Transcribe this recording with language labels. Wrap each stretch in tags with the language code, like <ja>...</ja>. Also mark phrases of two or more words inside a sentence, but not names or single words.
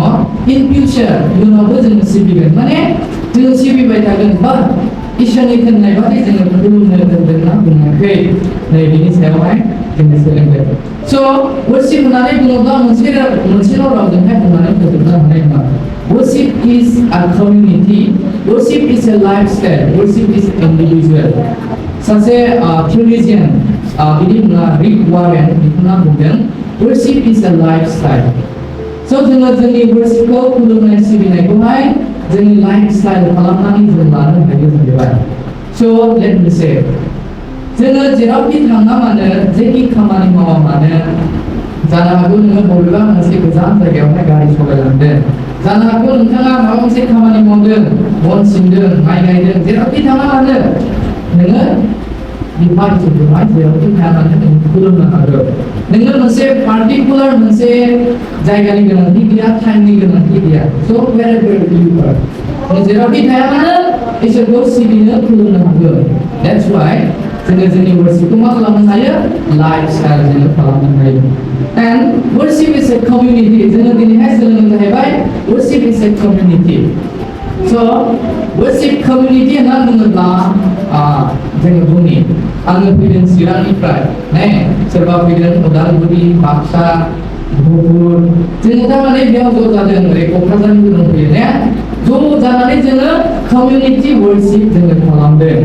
<en>in future</en> <brx>इयुनावबो जोङो सिबिगोन, माने जोङो सिबिबाय थागोन। बाट इसोरनि थिननाय बादि जोङो खुलुमनो रोंदोंना बुङाखै, नै बेनि सायावहाय जोङो सोलोंगोन। स' वर्शिप होननानै बुङोब्ला मोनसेल' रावजोंहाय बुंनानै फोजोबनो हानाय नङा।</brx> <en>Worship is a community. Worship is a lifestyle. Worship is individual.</en> <brx>सासे theologian बिदि बुङा, रिक वारेन, बिथाङा बुंदों</brx> <en>worship is a lifestyle.</en> <brx>स' जोङो जोंनि worshipखौ, खुलुमनाय सिबिनायखौहाय जोंनि लाइफस्टाइल खालामनानै जों लानो हायो जाहैबाय। स'</brx> <en>let me say,</en> <brx>जोङो जेरावखि थाङा मानो, जेखि खामानि मावा मानो, जानो हागौ नोङो बबेबा मोनसे गोजान जायगायावहाय गारि सालायलांदों, जानो हागौ नोंथाङा माबा मोनसे खामानि मावदों, बन सिनदों, माइ गायदों, जेरावखि थाङा मानो नोङो बिफा इसोरखौहाय जेरावखि थाङा मानो नों खुलुमनो हागौ। नोङो मोनसे पार्टिकुलार मोनसे जायगानि गोनांथि गैया, टाइमनि गोनांथि गैया।</brx> <en>स' wherever you are,</en> <brx>नों जेरावखि थाया मानो इसोरखौ सिबिनो, खुलुमनो हागौ।</brx> <en>That's why</en> <brx>जोङो जोंनि वर्शिपखौ मा खालामनो हायो, लाइफस्टाइल जोङो खालामनो हायो।</brx> <en>And worship is a community.</en> <brx>जोङो दिनैहाय सोलोंनो जाहैबाय</brx> <en>worship is a community.</en> <brx>So</brx> <en>worship community</en> <brx>होनना बुङोब्ला जोङो बुंनि, आङो फैदों चिरांनिफ्राय, सोरबा फैदों उदालगुरि, बाक्सा, धुबुर, जोङो थारमाने बेयाव ज' जादों, ओरै क'क्राझारनिबो दंफैयो ने, ज' जानानै जोङो</brx> <en>community worship</en> <brx>जोङो खालामदों।</brx>